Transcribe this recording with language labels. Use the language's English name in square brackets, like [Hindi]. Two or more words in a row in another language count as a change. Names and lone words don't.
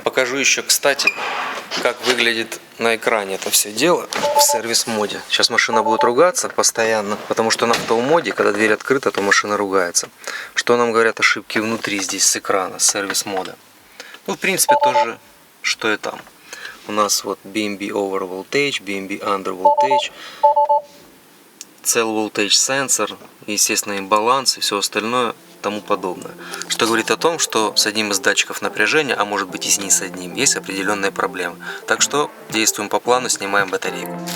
[Russian] Покажу еще, кстати, как выглядит на экране это все дело в сервис-моде. Сейчас машина будет ругаться постоянно, потому что на автомоде, когда дверь открыта, то машина ругается. Что нам говорят ошибки внутри здесь с экрана, с сервис-мода? Ну, в принципе, тоже, что и там. У нас вот [English] BMB over voltage, BMB under voltage, cell voltage sensor, [Russian] естественно, имбаланс и все остальное тому подобное. Что говорит о том, что с одним из датчиков напряжения, а может быть и не с одним, есть определенные проблемы. Так что действуем по плану, снимаем батарейку.